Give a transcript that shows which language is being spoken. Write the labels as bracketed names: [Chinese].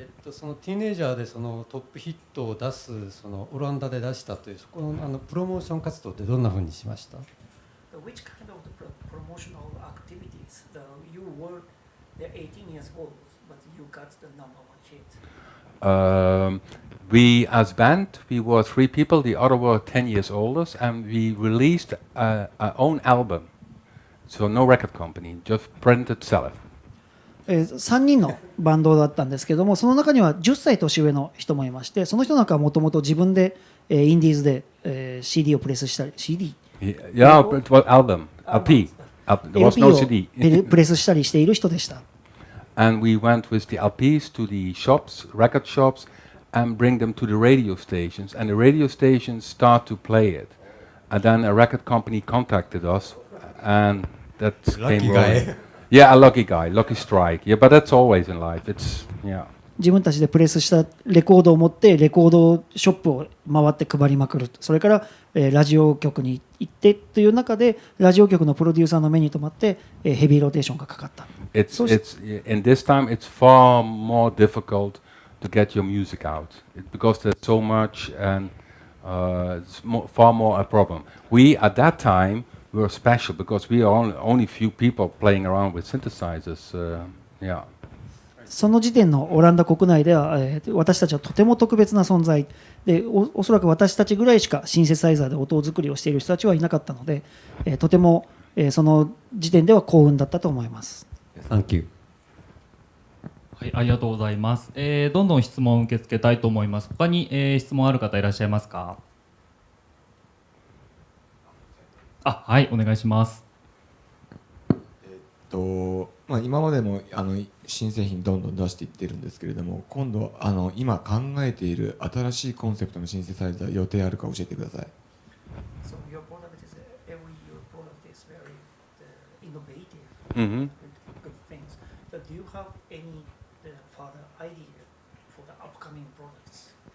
[Japanese] そのティーンエイジャーでそのトップヒットを出す、そのオランダで出したというそこのプロモーション活動ってどんな風にしました？ [English] Which kind of promotional activities? You were 18 years old, but you got the number one hit. We as band, we were 3 people. The other were 10 years older, and we released our own album. So no record company, just printed self. [Japanese] 3人のバンドだったんですけども、その中には10歳年上の人もいまして、その人なんかはもともと自分でインディーズで CD をプレスしたり CD? [English] Yeah, it was album, LP. There was no CD. [Japanese] プレスしたりしている人でした。 [English] And we went with the LPs to the shops, record shops, and bring them to the radio stations. And the radio stations start to play it. And then a record company contacted us, and that Lucky came guy. rolling. Yeah, a lucky guy, lucky strike. Yeah, but that's always in life. It's yeah. [Japanese] 自分たちでプレスしたレコードを持ってレコードショップを回って配りまくる。それから、ラジオ局に行ってという中でラジオ局のプロデューサーの目に留まって、ヘビーローテーションがかかった。 [English] It's in this time it's far more difficult to get your music out because there's so much and it's far more a problem. We at that time were special because we are only few people playing around with synthesizers. Yeah. [Japanese] その時点のオランダ国内では、私たちはとても特別な存在で、おそらく私たちぐらいしかシンセサイザーで音作りをしている人たちはいなかったので、とても、その時点では幸運だったと思います。 [English] Thank you. [Japanese] はい、ありがとうございます。どんどん質問を受け付けたいと思います。他に、質問ある方いらっしゃいますか？はい、お願いします。今までも新製品どんどん出していってるんですけれども、今度今考えている新しいコンセプトのシンセサイザー予定あるか教えてください。 [English] So your product is every your product is very innovative, Mhm. good things. But do you have any further idea for the upcoming products?